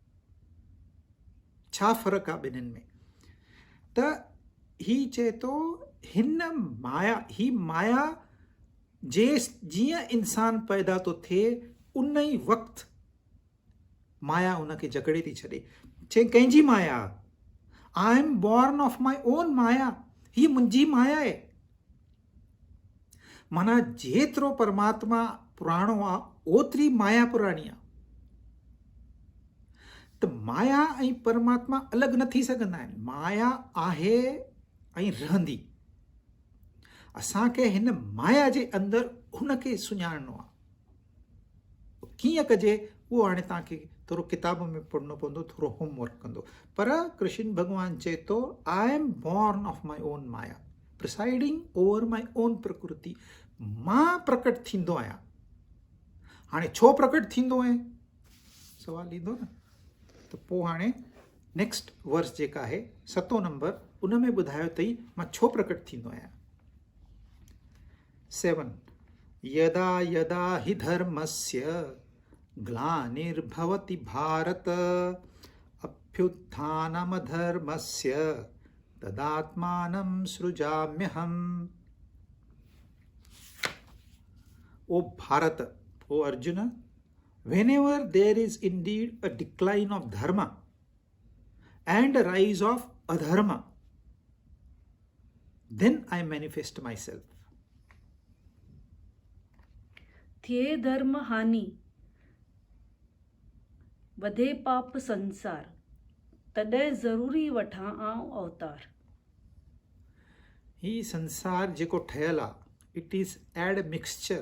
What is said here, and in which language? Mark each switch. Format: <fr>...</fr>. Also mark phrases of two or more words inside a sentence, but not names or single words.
<sd>छा फ़र्क़ु आहे ॿिन्हिनि में? त ही चए थो हिन माया जे जीअं इंसान पैदा थो थिए उन ई वक़्तु माया उनखे जकड़े थी छॾे। चए कंहिंजी माया?</sd> <en>I am born of my own माया,</en> <sd>ही मुंहिंजी माया आहे। माना जेतिरो परमात्मा पुराणो आहे ओतिरी माया पुराणी आहे। त माया ऐं परमात्मा अलॻि न थी सघंदा आहिनि। माया आहे ऐं रहंदी। असांखे हिन माया जे अंदरि हुनखे सुञाणणो आहे। कीअं कजे उहो हाणे तव्हांखे थोरो किताब में पढ़णो पवंदो, थोरो होमवर्क कंदो। पर कृष्ण भॻवानु चए थो</sd> <en>I am born of my own माया, presiding over my own</en> <sd>माया, प्रिसाइडिंग ओवर माई ओन प्रकृति। मां प्रकट थींदो आहियां। हाणे छो प्रकट थींदो आहे सवाल ईंदो न। त पोइ हाणे नेक्स्ट वर्स जेका आहे 7 नंबर उन में ॿुधायो अथई मां छो प्रकट थींदो आहियां।</sd> <sa>7 यदा यदा हि धर्मस्य ग्लानिर्भवति भारत अभ्युत्थानमधर्मस्य तदात्मानं सृजाम्यहम्।</sa> <sd>ओ भारत, ओ अर्जुन,</sd> <en>whenever there is indeed a decline of dharma and a rise of adharma, then I manifest myself.</en> <sd>थिए धर्म हानि वधे पाप संसार, तॾहिं ज़रूरी वठां आऊं अवतार। ही संसार जेको ठहियल आहे</sd> <en>it is a mixture.</en>